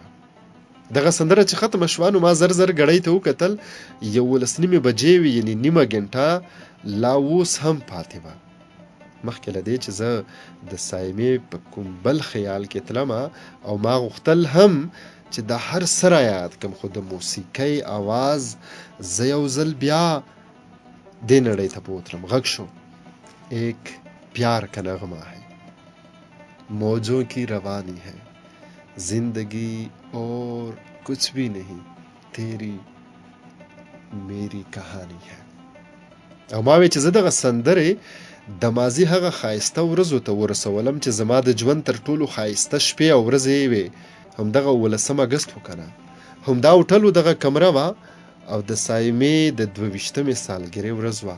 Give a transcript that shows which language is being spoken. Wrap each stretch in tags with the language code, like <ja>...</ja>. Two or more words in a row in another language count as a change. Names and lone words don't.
<ps>دغه سندره چې ختمه شوه نو ما زر ګړۍ ته وکتل 11 بجې وې یعنې نیمه ګنټه لا اوس هم پاتې وه. مخکې له دې چې زه د سایمې په کوم بل خیال کې تلمه او ما غوښتل هم چې دا هر څه را یاد کړم خو د موسیقۍ اواز زه یو ځل بیا دې نړۍ ته بوتلم. غږ شو</ps> <ur>ایک پیار کا نغمه ہے موجوں کی روانی ہے زندگی اور کچھ بھی نہیں تیری میری کہانی ہے.</ur> <ps>او ما وی چې زه دغه سندرې د ماضي هغه ښایسته ورځو ته ورسولم چې زما د ژوند تر ټولو ښایسته شپې او ورځې وې. همدغه 19 اګست و که نه همدا هوټل دغه کمره وه او د سایمې د 22مې سالګرې ورځ وه.</ps>